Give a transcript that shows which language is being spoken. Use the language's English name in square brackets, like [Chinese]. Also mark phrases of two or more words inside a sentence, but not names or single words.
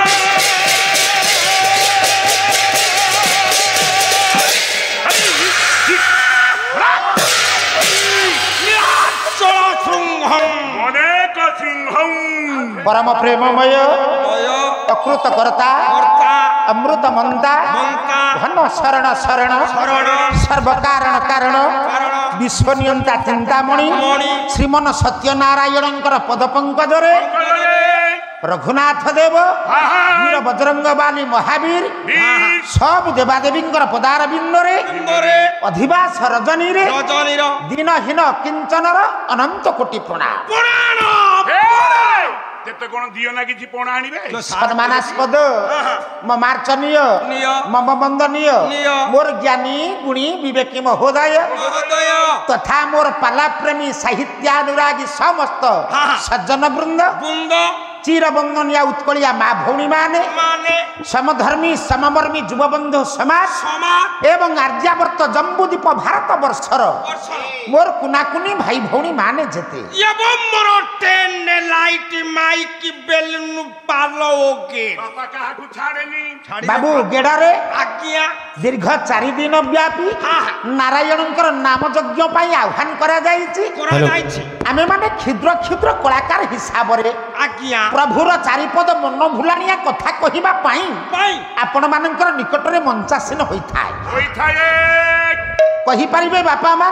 [Odia] ପରମ ପ୍ରେମମୟ ଅକୃତ କର୍ତ୍ତା ଅମୃତ ମନ୍ତା ଘନ ଶରଣ ଶରଣ ସର୍ବ କାରଣ କାରଣ ବିଶ୍ୱନିୟନ୍ତା ଚିନ୍ତାମଣି ଶ୍ରୀମନ ସତ୍ୟନାରାୟଣ ପଦ ପଙ୍କଜରେ ରଘୁନାଥ ଦେବ ବୀର ବଜରଙ୍ଗ ବାଲି ମହାବୀର ସବ ଦେବାଦେବୀ ପଦାର ବିନ୍ଦରେ ଅଧିବାସ ରଜନୀ ରେ ଦୀନହୀନ କିଞ୍ଚନର ଅନନ୍ତ କୋଟି ପ୍ରଣାମ ତେତେ କୋନ ଦିୟୋ ନା କିଛି ପୋଣା ଆଣିବେ ସମ୍ମାନାସ୍ପଦ ମମାର୍ଚ୍ଚନୀୟ ମମ ବନ୍ଦନୀୟ ମୋର ଜ୍ଞାନୀ ଗୁଣୀ ବିବେକୀ ମହୋଦୟ ତଥା ମୋର ପାଲା ପ୍ରେମୀ ସାହିତ୍ୟାନୁରାଗୀ ସମସ୍ତ ସଜ୍ଜନ ବୃନ୍ଦ ଚିର ବନ୍ଦନୀୟା ଉତ୍କଳୀୟା ମାଁ ଭଉଣୀ ମାନେ ସମଧର୍ମୀ ସମମର୍ମୀ ଯୁବବନ୍ଧୁ ସମାଜ ଏବଂ ଆର୍ଯ୍ୟାବର୍ତ୍ତ ଜମ୍ବୁଦ୍ୱୀପ ଭାରତ ବର୍ଷର ମୋର କୁଣାକୁଣି ଭାଇ ଭଉଣୀ ମାନେ ଯେତେ ବାବୁ ଗେଡ଼ାରେ ଦୀର୍ଘ 4 ଦିନ ବ୍ୟାପୀ ନାରାୟଣଙ୍କର ନାମ ଯଜ୍ଞ ପାଇଁ ଆହ୍ୱାନ କରାଯାଇଛି ଆମେ ମାନେ କ୍ଷୁଦ୍ର କ୍ଷୁଦ୍ର କଳାକାର ହିସାବ ରେ ପ୍ରଭୁର ଚାରିପଦ ମନ ଭୁଲାଣିଆ କଥା କହିବା ପାଇଁ ଆପଣ ମାନଙ୍କର ନିକଟରେ ମଞ୍ଚାସୀନ ହୋଇଥାଇ କହି ପାରିବେ ବାପା ମାନ